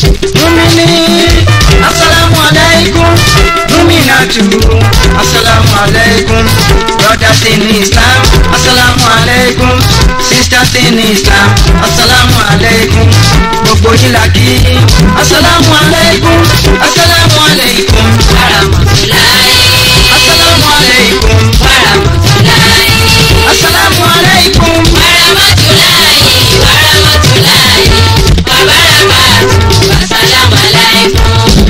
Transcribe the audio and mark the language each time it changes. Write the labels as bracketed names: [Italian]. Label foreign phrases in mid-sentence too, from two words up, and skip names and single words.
[Arabic] مؤمني، السلام عليكم. مؤمنات، السلام عليكم. [English] Brothers in Islam, [Arabic] السلام عليكم. [English] Sisters in Islam, [Arabic] السلام عليكم. [Yoruba] Gbogbo yín la kí. [Arabic] السلام عليكم، السلام عليكم. ورحمة الله. السلام عليكم. ورحمة الله. السلام عليكم. ورحمة الله، ورحمة الله. وبركاته. السلام عليكم.